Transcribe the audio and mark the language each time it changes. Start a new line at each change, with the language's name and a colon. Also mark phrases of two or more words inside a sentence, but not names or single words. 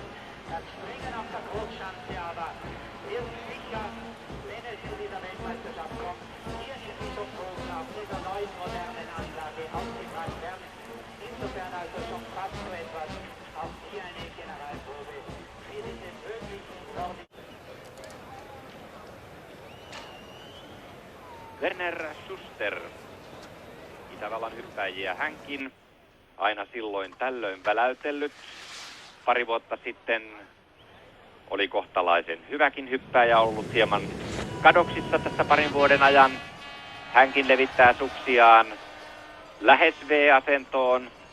German: Das Springen auf der Kurzschanze aber wird sicher, wenn es zu dieser Weltmeisterschaft kommt, hier in Bischofshofen auf dieser neuen modernen Anlage ausgetragen werden. Insofern also schon fast so etwas, auch hier eine Generalprobe für diese möglichen Nordiken.
Finnish: Werner Schuster, Itävallan hyppäjiä hänkin, aina silloin tällöin väläytellyt. Pari vuotta sitten oli kohtalaisen hyväkin hyppääjä, ollut hieman kadoksissa tässä parin vuoden ajan. Hänkin levittää suksiaan lähes V-asentoon.